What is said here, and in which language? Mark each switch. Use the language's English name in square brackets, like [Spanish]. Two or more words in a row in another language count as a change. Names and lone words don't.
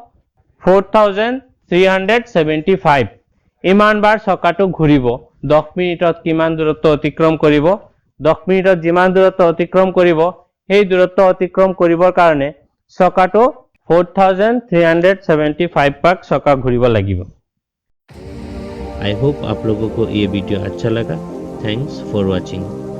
[Assamese] 4,375 ইমান বাৰ চকাটো ঘূৰিব 10 মিনিটত কিমান দূৰত্ব অতিক্ৰম কৰিব 10 মিনিটত যিমান দূৰত্ব অতিক্ৰম কৰিব সেই দূৰত্ব অতিক্ৰম কৰিবৰ কাৰণে চকাটো 4,375 পাক চকা ঘূৰিব লাগিব [English] I hope [Hindi] आप लोगों को ये वीडियो अच्छा लगा। [English] Thanks for watching.